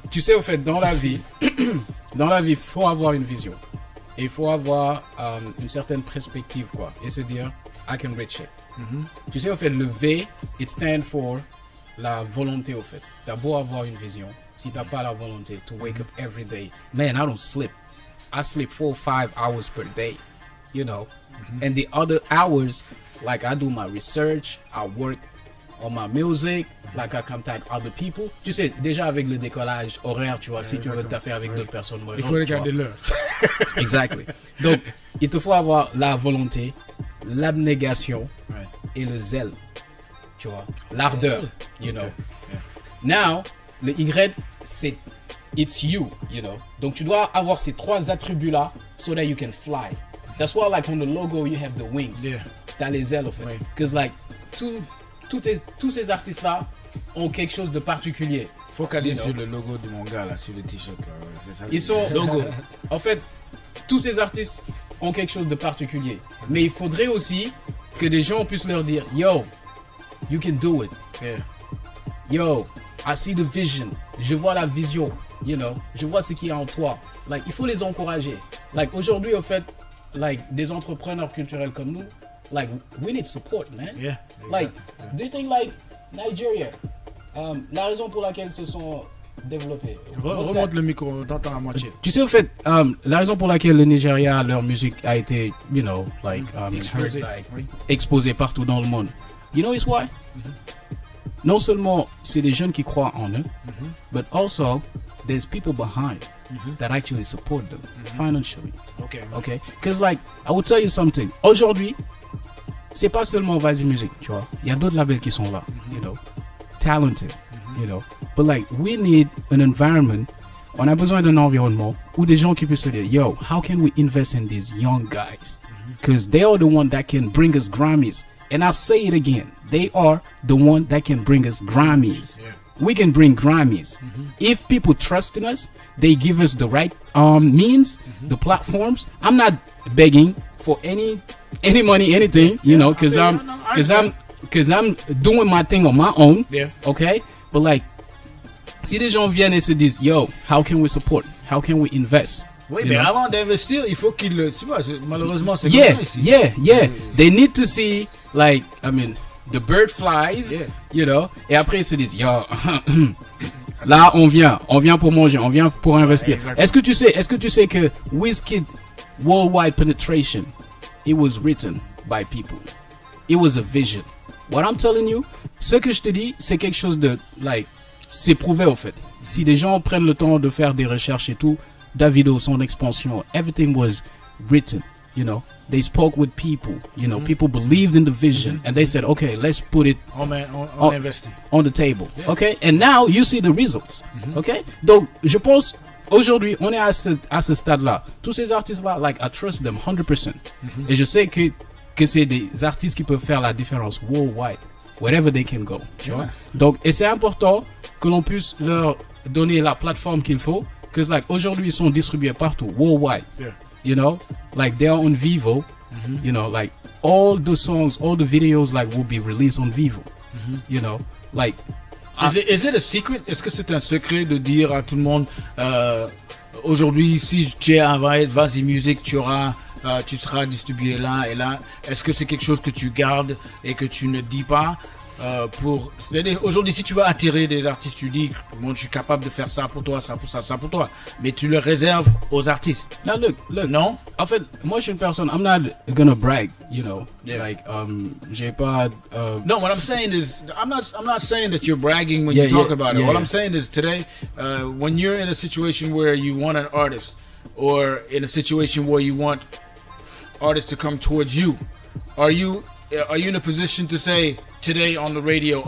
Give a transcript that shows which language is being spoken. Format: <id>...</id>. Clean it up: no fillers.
<fr>Tu sais, au fait, dans la vie, il faut avoir une vision. Et il faut avoir une certaine perspective, quoi. Et se dire,</fr> <en>I can reach it.</en> <fr>Tu sais, au fait, le V,</fr> <en>it stands for</en> <fr>la volonté, au fait. T'as beau avoir une vision, si t'as pas la volonté</fr> <en>to wake up every day, man, I don't sleep. I sleep 4 or 5 hours per day, you know. And the other hours, like I do my research, I work on my music, like I contact other people.</en> <fr>Tu sais, déjà avec le décollage horaire, tu vois, si tu veux t'affaire avec d'autres personnes. Il faut regarder l'heure.</fr> <en>Exactly.</en> <fr>Donc, il te faut avoir la volonté, l'abnégation et le zèle, tu vois, l'ardeur,</fr> <en>you know. Now,</en> <fr>le Y, c'est</fr> <en>it's you, you know.</en> <fr>Donc, tu dois avoir ces 3 attributs-là</fr> <en>so that you can fly. That's why, like, on the logo, you have the wings. Yeah.</en> <fr>T'as les ailes, en fait.</fr> <en>Because, like,</en> <fr>tous ces artistes-là ont quelque chose de particulier. Focalise sur le logo de mon gars, là, sur le t-shirt. C'est ça, ils sont... logo. En fait, tous ces artistes ont quelque chose de particulier. Mais il faudrait aussi que des gens puissent leur dire,</fr> <en>yo, you can do it. Yeah. Yo, I see the vision.</en> <fr>Je vois la vision.</fr> <en>You know,</en> <fr>je vois ce qu'il y a en toi. Like, il faut les encourager. Like, aujourd'hui, en fait, like, des entrepreneurs culturels comme nous, like,</fr> <en>we need support, man. Yeah. Like, do you think, like, Nigeria, la raison pour laquelle ils se sont développés...</en> <fr>Remonte le micro, t'entends à moitié. Tu sais, en fait, la raison pour laquelle le Nigeria, leur musique a été,</fr> <en>you know, like,</en> <fr>exposée partout dans le monde.</fr> <en>You know it's why?</en> <fr>Non seulement c'est des jeunes qui croient en eux,</fr> <en>but also there's people behind that actually support them financially. Okay? Because, like, I will tell you something.</en> <fr>Aujourd'hui, c'est pas seulement Vas-y Musique, tu vois. Il y a d'autres labels qui sont là,</fr> <en>you know, talented, you know. But, like, we need an environment.</en> <fr>On a besoin d'un environnement où des gens qui puissent se dire,</fr> <en>yo, how can we invest in these young guys? Because they are the one that can bring us Grammys. And I'll say it again. They are the one that can bring us Grammys. Yeah. We can bring Grammys. If people trust in us, they give us the right means, the platforms. I'm not begging for any money, anything, you know, because I'm doing my thing on my own. Yeah. Okay, but like,</en> <fr>si des gens viennent et se disent,</fr> <en>yo, how can we support? How can we invest?</en> <fr>Oui,</fr> <en>You</en> <fr>mais</fr> <en>know?</en> <fr>avant d'investir, il faut qu'il, tu vois, malheureusement, c'est</fr> <en>Yeah,</en> <fr>comme ça ici.</fr> <en>yeah. They need to see, like, I mean, the bird flies, Yeah. you know,</en> <fr>et après ils se disent, yo, là on vient pour manger, on vient pour investir. exactement. Est-ce que tu sais que</fr> <en>Wizkid worldwide penetration, it was written by people. It was a vision. What I'm telling you,</en> <fr>ce que je te dis, c'est quelque chose de, like, c'est prouvé en fait. Si des gens prennent le temps de faire des recherches et tout, Davido, son expansion,</fr> <en>everything was written, you know. They spoke with people, you know, people believed in the vision and they said, okay, let's put it</en> <fr>On</fr> <en>Oh.</en> <fr>investit.</fr> <en>on the table, Yeah. okay? And now you see the results, okay?</en> <fr>Donc, je pense, aujourd'hui, on est à ce stade-là. Tous ces artistes-là,</fr> <en>like, I trust them 100%.</en> <fr>Et je sais que c'est des artistes qui peuvent faire la différence worldwide,</fr> <en>wherever they can go,</en> <fr>tu vois? Donc, et c'est important que l'on puisse leur donner la plateforme qu'il faut,</fr> <en>because, like,</en> <fr>aujourd'hui, ils sont distribués partout, worldwide.</fr> <en>Yeah. You know, like they're on Vivo, you know, like all the songs, all the videos, like will be released on Vivo, you know, like Is it a secret?</en> <fr>Est-ce que c'est un secret de dire à tout le monde aujourd'hui, si tu es à Vas-y Music, tu seras distribué là et là. Est-ce que c'est quelque chose que tu gardes et que tu ne dis pas c'est-à-dire aujourd'hui, si tu veux attirer des artistes, tu dis bon, je suis capable de faire ça pour toi, ça pour ça, ça pour toi, mais tu le réserves aux artistes.</fr> <en>now look.</en> <fr>Non? En fait, moi je suis une personne,</fr> <en>I'm not gonna brag, you know, Yeah.</en> <fr>like j'ai pas</fr> <en>No, what I'm saying is, I'm not saying that you're bragging when Yeah, you talk yeah, about it. yeah, What yeah. I'm saying is today, when you're in a situation where you want an artist, or in a situation where you want artists to come towards you, are you in a position to say today on the radio?</en>